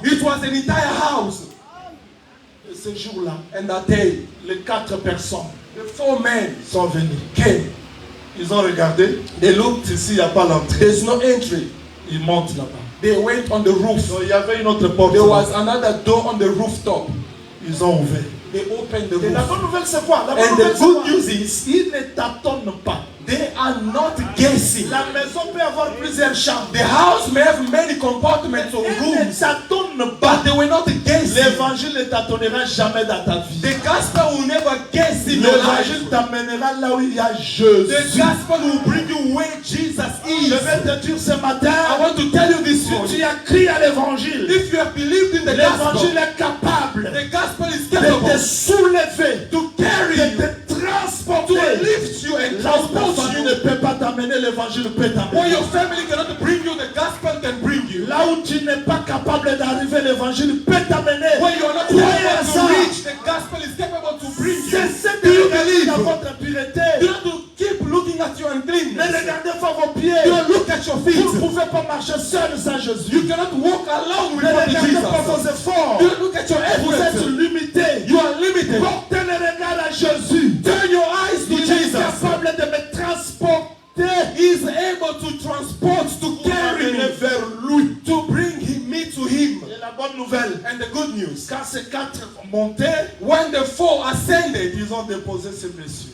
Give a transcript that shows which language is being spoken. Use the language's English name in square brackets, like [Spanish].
[English] It was an entire house. [French] Et ce jour-là, [English] And that day, [French] les 4 personnes [English] the 4 men [French] sont venues. [English] came. [French] Ils ont regardé. [English] They looked. [French] Ici, il n'y a pas l'entrée. [English] There's no entry. [French] Ils montent là-bas. [English] They went on the roof. [French] Donc, il y avait une autre porte. [English] There was another door on the rooftop. [French] Ils ont ouvert. [English] They opened the [French] Et la [English] roof. [French] bonne nouvelle, c'est quoi? La bonne [English] And [French] nouvelle, [English] the [French] c'est quoi? [English] good news is [French] Ils ne tâtonnent pas. [English] They are not guessing. [French] La maison peut avoir plusieurs chambres. [English] The house may have many compartments or [French] Elle ne [English] rooms, [French] t'attendent [English] but [French] pas. [English] they will not guess. [French] L'évangile ne t'attonnera jamais dans ta vie. [English] The gospel will never guess in your life. [French] L'évangile t'amènera là où il y a [English] The [French] Jésus. [English] gospel will bring you where Jesus is. [French] Je vais te dire ce [English] I [French] matin, [English] want to tell you this [French] si tu [English] morning. [French] as crié à l'évangile, [English] If you have believed in the [French] l'évangile [English] gospel, [French] est capable [English] the gospel is [French] de te [English] capable [French] soulever, [English] to carry [French] de [English] you, [French] te [English] to [French] transporter. [English] lift you and [French] Là où ta [English] transport [French] famille [English] you. [French] ne peut pas t'amener, l'évangile peut [English] Where [French] t'amener. [English] your family cannot bring you, the gospel can bring you. [French] Là où tu n'es pas capable d'arriver, l'évangile peut t'amener. [English] Where you are not [French] Croyez à [English] able [French] ça. [English] to reach, the gospel is capable to bring you. [French] Cessez [English] Do [French] de [English] you [French] regarder [English] believe? [French] dans votre impureté. [English] You have to keep looking at your [French] Ne [English] uncleanness. [French] regardez pas vos pieds. [English] You don't look at your [French] Vous ne [English] feet. [French] pouvez pas marcher seul sans Jésus. [English] You cannot walk alone [French] Ne [English] without [French] regardez pas vos [English] Jesus. [French] efforts. [English] You don't look at your [French] Vous êtes [English] efforts. [French] limité. [English] You are limited. [French] Portez le regard à Jésus. [English] Turn your eyes to [French] Il est [English] Jesus. [French] capable de me transporter. [English] He is able to transport, to carry me, [French] vers lui. [English] to bring me to him. [French] Et la bonne nouvelle, [English] And the good news, [French] quand ces quatre montaient, [English] when the four ascended, [French] ils ont déposé ces messieurs.